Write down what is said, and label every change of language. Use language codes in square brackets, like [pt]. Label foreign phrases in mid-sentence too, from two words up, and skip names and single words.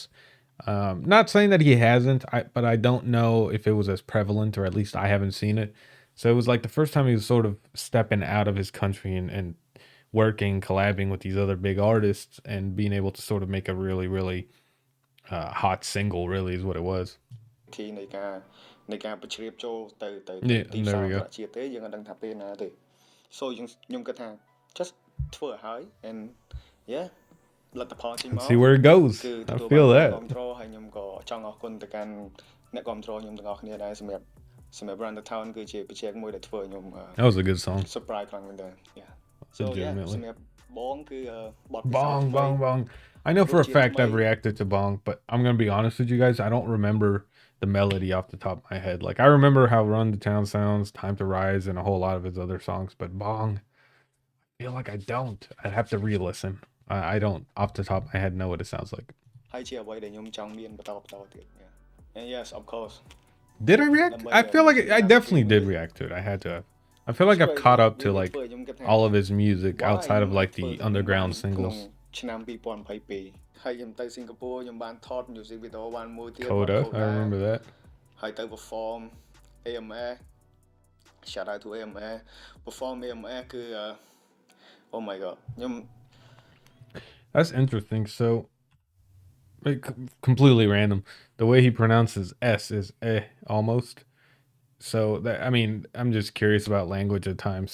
[en] Not saying that he hasn't, but I don't know if it was as prevalent, or at least I haven't seen it. So it was like the first time he was sort of stepping out of his country and working, collabing with these other big artists and being able to sort of make a really, really hot single, really, is what it was. [km] នៃការបញ្ជ្រាបចូលទៅ [en] Yeah, [km] ទី [en] there [km] ផ្សារ [en] we [km] អន្ត [en] go. [km] រជាតិទេយើងអត់ដឹងថាពេលណាទេ so ខ្ញុំគិតថា just ធ្វើឲ្យហើយ [en] and yeah [km] លទ្ធផលចេញមក [en] See where it goes. I feel that. [km] គ្រប់គ្រងហើយខ្ញុំក៏ចង់អរគុណទៅកាន់អ្នកគ្រប់គ្រងខ្ញុំទាំងអស់គ្នាដែរសម្រាប់ Run the Town គឺជា project មួយដែលធ្វើឲ្យខ្ញុំ [en] That was a good song. [km] surprise ខ្លាំងមែនតើ [en] yeah so yeah Legitimately. [km] សម្រាប់បងគឺបទពិសោធន៍ [en] Bong, bong, bong. I know for a fact I've reacted to Bong, but I'm gonna be honest with you guys. I don't remember the melody off the top of my head. Like I remember how Run the Town sounds, Time to Rise, and a whole lot of his other songs, but Bong, I feel like I don't. I'd have to re-listen. I don't off the top of my head know what it sounds like. [km] ហើយជាអ្វីដែលខ្ញុំចង់មានបន្តទៀត [en] and yes of course Did I react? I feel like I definitely did react to it. I had to have. I feel like I've Sure, caught up [km] វា [en] to [km] មាន [en] like [km] ធ្វើខ្ញុំគិតថា [en] all of his music why outside of [km] ខ្ញុំ [en] like [km] ធ្វើ [en] the [km] ទៅវិញបាន [en] underground [km] ក្នុង [en] singles. [km] ឆ្នាំ2022 ហើយខ្ញុំទៅសិង្ហបុរីខ្ញុំបានថត [en] music video [km] បានមួយទៀត [en] Coda, I Coda remember that. [km] ហើយទៅ perform AMS [en] shout out to AMS perform AMS [km] គឺ [en] oh my god [km] ខ្ញុំ [en] That's interesting. So, like, completely random. The way he pronounces S is eh almost. So that, I mean, I'm just curious about language at times.